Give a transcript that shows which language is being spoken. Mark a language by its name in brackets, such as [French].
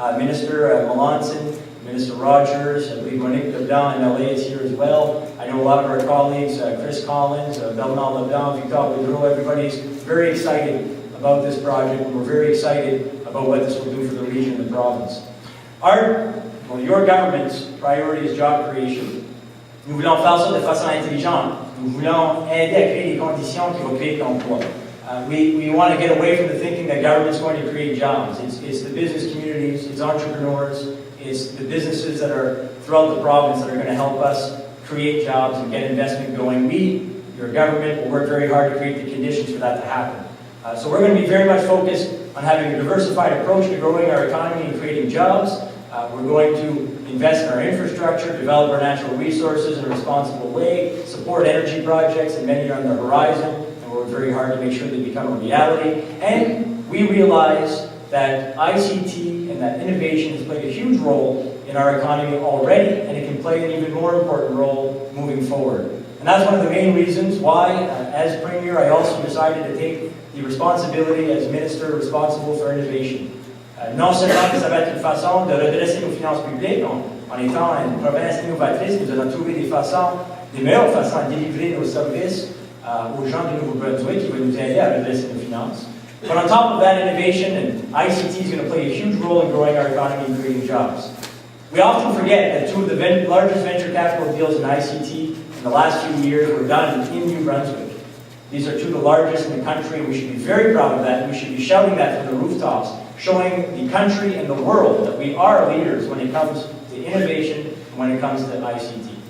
[English] Minister Melanson, Minister Rogers, I believe Monique Leblanc in LA is here as well. I know a lot of our colleagues, Chris Collins, Bernard Leblanc, Victor Boudreau, everybody's very excited about this project, and we're very excited about what this will do for the region and the province. Your government's priority is job creation. [French] Nous voulons faire ça de façon intelligente. Nous voulons aider à créer des conditions qui vont créer de l'emploi. [English] We want to get away from the thinking that government's going to create jobs. It's the business communities, it's entrepreneurs, it's the businesses that are throughout the province that are going to help us create jobs and get investment going. We, your government, will work very hard to create the conditions for that to happen. So we're going to be very much focused on having a diversified approach to growing our economy and creating jobs. We're going to invest in our infrastructure, develop our natural resources in a responsible way, support energy projects, and many are on the horizon, and we're very hard to make sure they become a reality. And we realize that ICT and that innovation has played a huge role in our economy already, and it can play an even more important role moving forward. And that's one of the main reasons why, as Premier, I also decided to take the responsibility as Minister responsible for innovation. [French] Non seulement que ça va être une façon de redresser nos finances publiques, en étant une province innovatrice, nous allons trouver des meilleures façons de délivrer nos services aux gens du Nouveau-Brunswick qui vont nous aider à redresser nos finances. [English] But on top of that, innovation and ICT is going to play a huge role in growing our economy and creating jobs. We often forget that two of the largest venture capital deals in ICT in the last few years were done in New-Brunswick. These are two of the largest in the country, and we should be very proud of that, and we should be shouting that from the rooftops, showing the country and the world that we are leaders when it comes to innovation and when it comes to ICT.